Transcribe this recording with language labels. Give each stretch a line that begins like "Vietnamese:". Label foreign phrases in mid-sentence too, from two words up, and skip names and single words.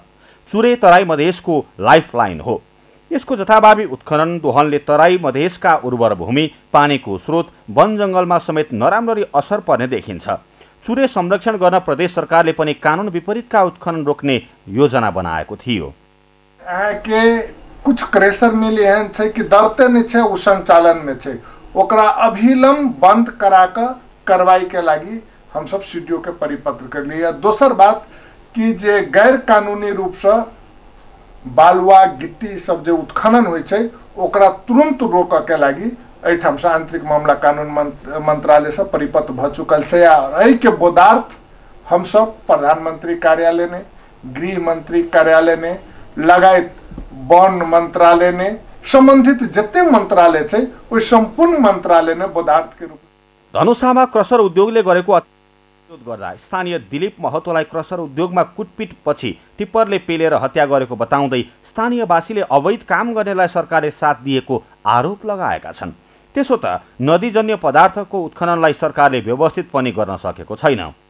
Nepali: चुरे तराई मधेसको लाइफलाइन हो। यसको जथाभावी उत्खनन दोहनले तराई मधेसका उर्वर भूमि, पानीको स्रोत, वन जङ्गलमा समेत नराम्ररी असर पर्ने देखिन्छ। चुरे संरक्षण गर्न प्रदेश सरकारले पनि कानुन विपरीतका उत्खनन रोक्ने योजना बनाएको थियो।
Maithili: के कुछ क्रेशर मिली हैं छै कि दरते नहीं छै, उ संचालन में छै, ओकरा अभिलंब बंद करा के कार्रवाई के लागि हम सब सीडीओ के परिपत्र कर लिए। दोसर बात कि जे गैर कानूनी रूप से बालुआ, गिट्टी सब जो उत्खनन होइ छै ओकरा तुरंत रोक के लागि एठाम से आंतरिक मामला कानून मंत्रालय से परिपत्र भ चुकल छै। एहि के बोधार्थ हम सब प्रधानमंत्री कार्यालय ने, गृह मंत्री कार्यालय ने, लगायत वन मंत्रालय ने, संबंधित जते मंत्रालय छै ओहि संपूर्ण मंत्रालय ने बोधार्थ के रूप
Nepali: धनुषामा क्रसर उद्योगले गरेको विरोध गर्दा स्थानीय दिलीप महतोलाई क्रसर उद्योगमा कुटपिट पछि टिप्परले पेलेर हत्या गरेको बताउँदै स्थानीयवासीले अवैध काम गर्नेलाई सरकारले साथ दिएको आरोप लगाएका छन्। त्यसो त नदीजन्य पदार्थको उत्खननलाई सरकारले व्यवस्थित पनि गर्न सकेको छैन।